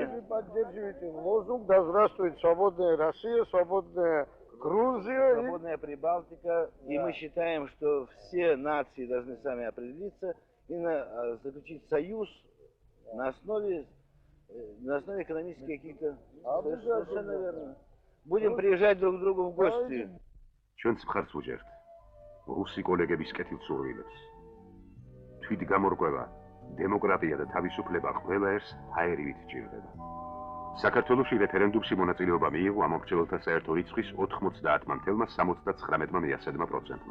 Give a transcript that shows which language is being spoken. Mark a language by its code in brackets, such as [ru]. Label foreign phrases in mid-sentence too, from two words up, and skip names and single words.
[ru] Вы поддерживаете лозунг, да здравствует свободная Россия, свободная Грузия. Свободная Прибалтика. Да. И мы считаем, что все нации должны сами определиться и заключить союз на основе экономических каких-то... Совершенно верно. Будем приезжать друг к другу в гости. [ka] ჩვენც მხარს უჭერთ რუსი კოლეგების კეთილსურვილებს. თვით გამორკვევა, დემოკრატია და თავისუფლება ყველა ერთს ჰაერივით ჭირდება. საქართველოში რეფერენდუმში მონაწილეობა მიიღო ამომრჩეველთა საერთო რიცხვის 90,79%-მა.